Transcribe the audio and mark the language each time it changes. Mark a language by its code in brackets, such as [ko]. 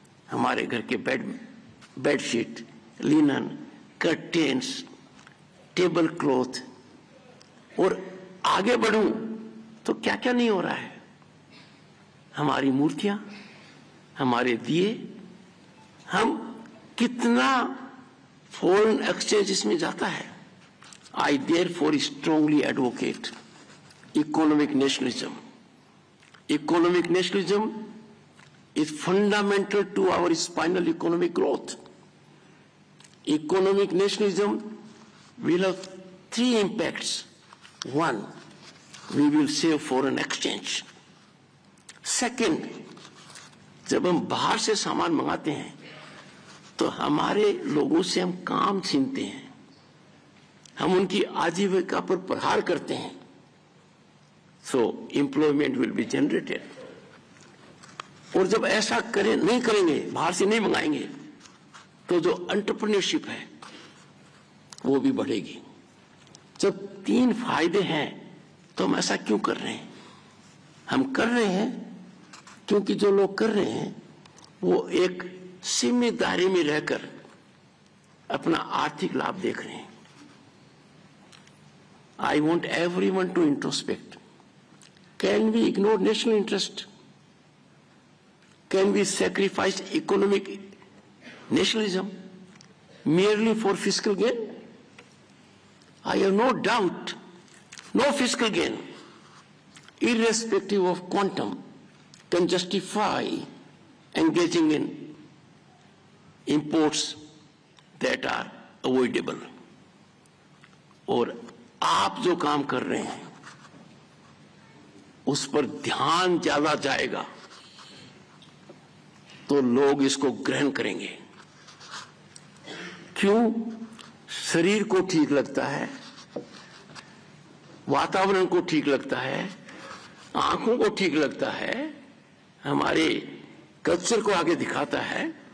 [hi] हमारे घर के bedsheet, linen, curtains, table cloth, और आगे बढ़ूं तो क्या क्या नहीं हो रहा है। हमारी मूर्तियां, हमारे दिए, हम कितना फॉरेन एक्सचेंज इसमें जाता है। [en] I therefore strongly advocate economic nationalism. Economic nationalism is fundamental to our spinal economic growth. Economic nationalism will have three impacts. One, we will save foreign exchange. [hi] Second, जब हम बाहर से सामान मंगाते हैं तो हमारे लोगों से हम काम छीनते हैं, हम उनकी आजीविका पर प्रहार करते हैं। [en] So employment will be generated. [hi] और जब ऐसा नहीं करेंगे, बाहर से नहीं मंगाएंगे, तो जो एंटरप्रेन्योरशिप है वो भी बढ़ेगी। जब तीन फायदे हैं तो हम ऐसा क्यों कर रहे हैं? हम कर रहे हैं क्योंकि जो लोग कर रहे हैं वो एक सीमित दायरे में रहकर अपना आर्थिक लाभ देख रहे हैं। [en] I want everyone to introspect. Can we ignore national interest? Can we sacrifice economic nationalism merely for fiscal gain? I have no doubt, no fiscal gain, irrespective of quantum, can justify engaging in imports that are avoidable. [hi] और आप जो काम कर रहे हैं उस पर ध्यान ज्यादा जाएगा तो लोग इसको ग्रहण करेंगे। क्यों? शरीर को ठीक लगता है, वातावरण को ठीक लगता है, आंखों को ठीक लगता है, हमारे कल्चर को आगे दिखाता है।